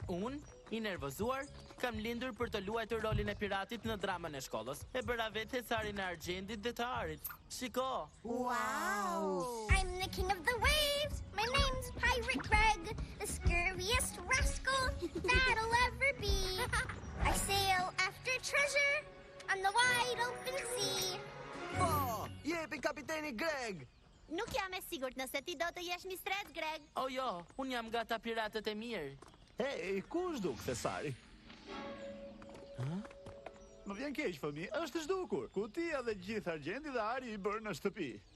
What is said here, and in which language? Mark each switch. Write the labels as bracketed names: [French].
[Albanian] Unë, i nervozuar, kam lindur për të luajtur rolin e piratit në dramën e shkollës. E bëra vetë tharin e argjendit dhe të arit. Shiko! [English] Wow! I'm the king of the waves! My name's Pirate Greg, the scurviest rascal that'll ever be. I sail after treasure on the wide open sea. [Albanian] Po, jepi kapiteni Greg. Nuk jam e sigurt nëse ti do të jesh mistret, Greg. O jo, unë jam nga ta piratët e mirë. Hey, ku është duk, thesari? Më vjen keq, fëmi, është zhdukur. Kutia dhe gjithë argjendi dhe ari i bërë në shtëpi.